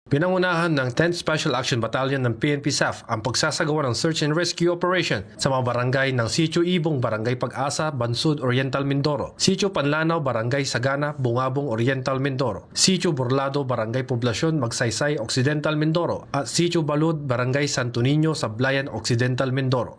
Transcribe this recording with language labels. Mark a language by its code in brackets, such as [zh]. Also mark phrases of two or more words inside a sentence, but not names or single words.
[tl] Pinangunahan ng 10th Special Action Battalion ng PNP SAF ang pagsasagawa ng [en] search and rescue operation [tl] sa mga barangay ng Sitio Ibong, Barangay Pag-asa, Bansud, Oriental Mindoro, Sitio Panlanaw, Barangay Sagana, Bungabong, Oriental Mindoro, Sitio Burlado, Barangay Poblasyon, Magsaysay, Occidental Mindoro, at Sitio Balud, Barangay Santo Niño, Sablayan, Occidental Mindoro.